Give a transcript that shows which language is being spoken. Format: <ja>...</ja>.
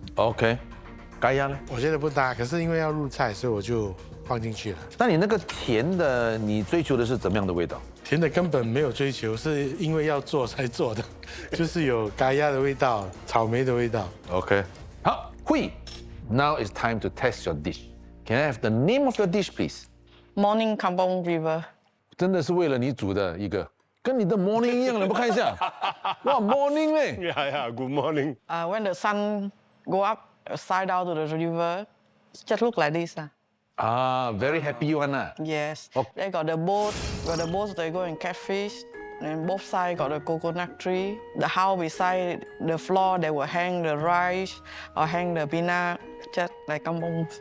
<zh>OK， 咖椰呢？我觉得不搭，可是因为要入菜，所以我就放进去了。那你那个甜的，你追求的是怎么样的味道？甜的根本没有追求，是因为要做才做的，就是有咖椰的味道、草莓的味道。 OK， 好，会。</zh> <en>Now it's time to test your dish. Can I have the name of your dish, please? Morning Kampong River.</en> <zh>真的是为了你煮的一个，跟你的 morning 一样的，不看一下？哇 ，morning 嘞</zh> <en>Yeah, good morning. When the sun go up, side down to the river, just look like this. Very happy one Yes. They got the boat. Where the boats they go and catch fish. And both sides got a coconut tree. The house beside the floor, they will hang the rice or hang the peanut, just like kampong.</en>